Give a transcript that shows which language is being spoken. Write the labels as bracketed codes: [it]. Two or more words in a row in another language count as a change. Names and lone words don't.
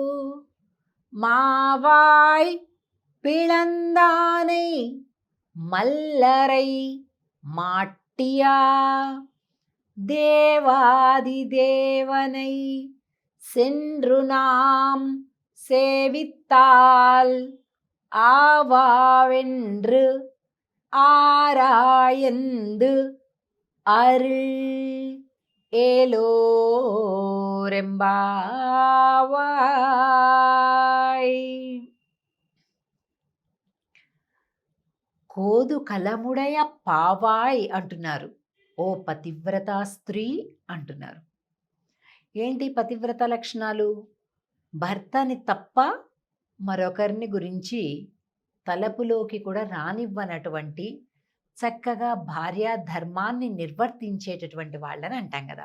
[ta] மாவாய் பிளந்தானை மல்லரை மாட்டியா தேவாதி தேவனை சென்று நாம் சேவித்தால் ஆவாவென்று ஆராயந்து அருள் ఏలోరెంబావాయ్. கோது கலமுடைய பாவாய் [te] అంటున్నారు, ఓ పతివ్రత స్త్రీ అంటున్నారు. ఏంటి పతివ్రత లక్షణాలు? భర్తని తప్ప మరొకరిని గురించి తలపులోకి కూడా రానివ్వనటువంటి, చక్కగా భార్యా ధర్మాన్ని నిర్వర్తించేటటువంటి వాళ్ళని అంటాం కదా.